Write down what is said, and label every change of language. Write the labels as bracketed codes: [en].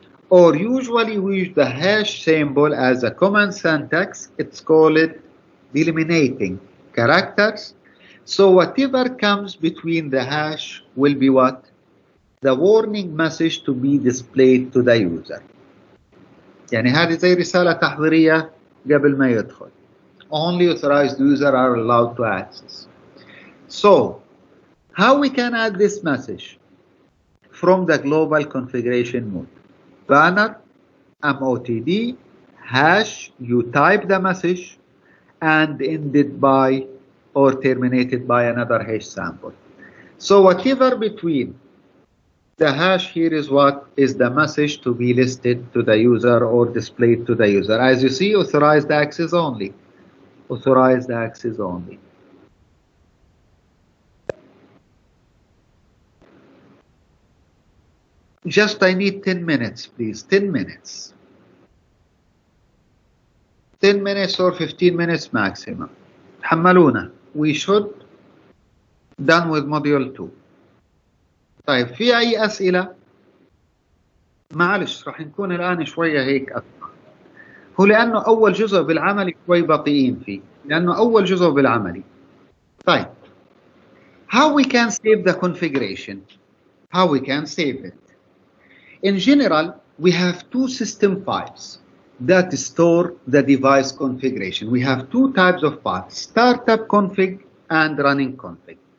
[en] Or usually we use the hash symbol as a command syntax. It's called delimiting characters. So whatever comes between the hash will be what? The warning message to be displayed to the user. [ar] يعني هذه زي رسالة تحضيرية قبل ما يدخل. [en] Only authorized users are allowed to access. So how we can add this message? From the global configuration mode. Banner, MOTD, hash, you type the message and ended by or terminated by another hash sample. So whatever between the hash here is what is the message to be listed to the user or displayed to the user. As you see, authorized access only. Authorized access only. Just I need 10 minutes, please. 10 minutes. 10 minutes or 15 minutes maximum. [ar] تحملونا. [en] We should done with module 2. [ar] طيب في أي أسئلة؟ معلش راح نكون الآن شوية هيك أكثر. هو لأنه أول جزء بالعملي شوي بطيئين فيه. لأنه أول جزء بالعملي. طيب. [en] How we can save the configuration? How we can save it? In general, we have two system files that store the device configuration. We have two types of files, startup config and running config.